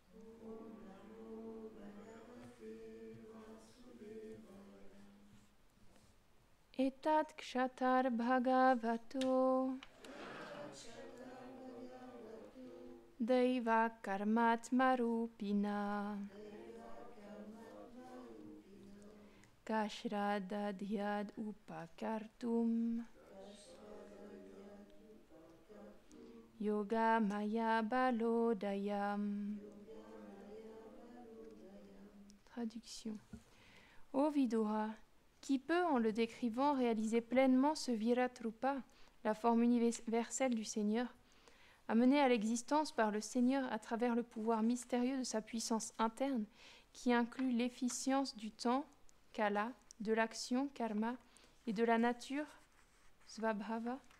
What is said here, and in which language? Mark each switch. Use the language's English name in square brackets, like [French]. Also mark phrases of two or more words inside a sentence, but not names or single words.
[Sanskrit] एतत् क्षत्तर् भगवतो दैव कर्मात्म रूपिण कश्रद्दध्याद् उपकर्तुम् योग माया बलोदयम्. [French] Traduction. Ô Vidura, qui peut, en le décrivant, réaliser pleinement ce Viratrupa, la forme universelle du Seigneur, amené à l'existence par le Seigneur à travers le pouvoir mystérieux de sa puissance interne, qui inclut l'efficience du temps, kala, de l'action, karma, et de la nature, svabhava.